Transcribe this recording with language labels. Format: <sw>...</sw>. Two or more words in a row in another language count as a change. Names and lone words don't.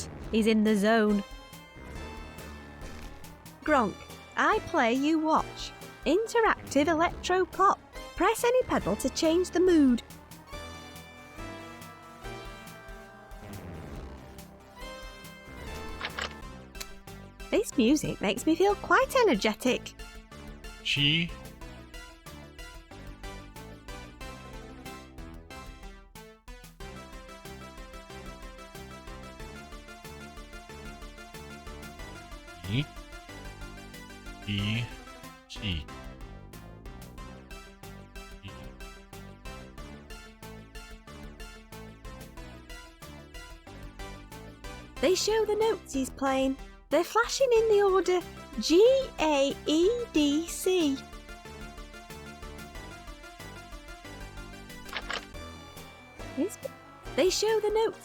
<en>He's in the zone. Gronk, I play, you watch. Interactive electro pop. Press any pedal to change the mood. This music makes me feel quite energetic. G. E. E. G. E. They show the notes he's playing. They're flashing in the order G-A-E-D-C. They show the notes.</en>